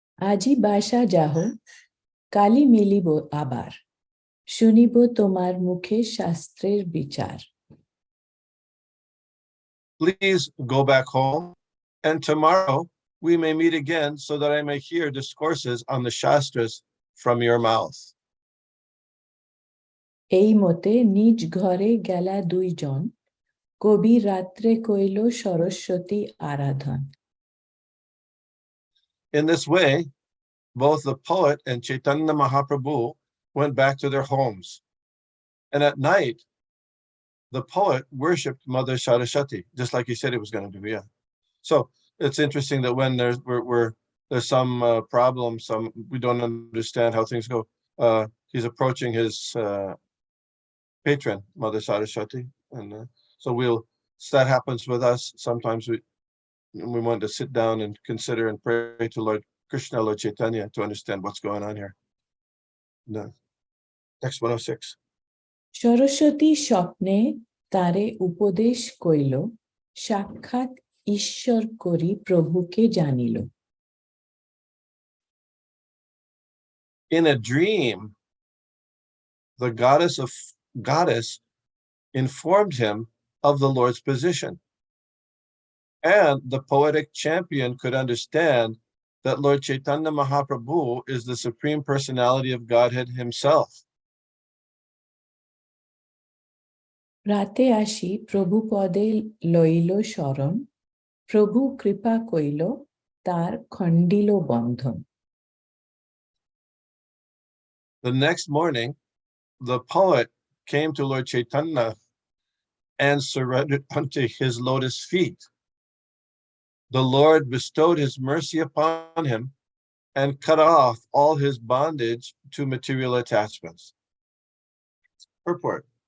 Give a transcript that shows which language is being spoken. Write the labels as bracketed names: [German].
[Bangla] আজি বাসা যাহ, কালি মিলিব আবার, শুনিব তোমার মুখে শাস্ত্রের বিচার। [English] Please go back home, and tomorrow we may meet again so that I may hear discourses on the Shastras from your mouth. [Bangla] এই মতে নিজ ঘরে গেলা 2 জন, কবি রাত্রে কইল Saraswati Aradhan. [English] In this way, both the poet and Chaitanya Mahaprabhu went back to their homes. And at night, the poet worshipped Mother Saraswati, just like he said he was going to do. Yeah. So it's interesting that when there's some problem, we don't understand how things go. He's approaching his patron, Mother Saraswati, and so that happens with us. Sometimes we want to sit down and consider and pray to Lord Krishna, Lord Chaitanya, to understand what's going on here. No. Text 106. [Bangla] Saraswati স্বপ্নে তারে উপদেশ কইল, সাক্ষাৎ ঈশ্বর করি প্রভুকে জানিল। [English] In a dream, the goddess informed him of the Lord's position. And the poetic champion could understand that Lord Chaitanya Mahaprabhu is the Supreme Personality of Godhead himself. [Bangla] রাতে আসি প্রভু পদে লইল শরণ, প্রভু কৃপা কইল তার খণ্ডিল বন্ধন। [English] The next morning, the poet came to Lord Chaitanya and surrendered unto his lotus feet. The Lord bestowed his mercy upon him and cut off all his bondage to material attachments. Purport.